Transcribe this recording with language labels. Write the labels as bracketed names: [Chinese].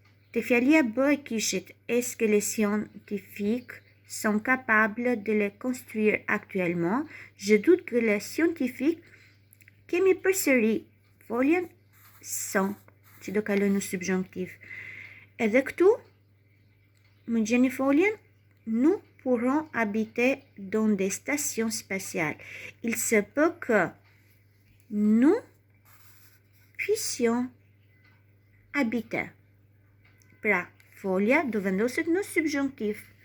[Albanian] Te fjalia B e kishit, [French] est-ce que les scientifiques sont capables de les construire actuellement? Je doute que les scientifiques, [Albanian] kemi përsëri foljen sont, që do kaloj në subjonktiv. Edhe këtu, më gjeni foljen, [French] nous pourrons habiter dans des stations spatiales. Il se peut que nous puissions habiter. [Albanian] Pra, folja do vendoset në subjonktiv.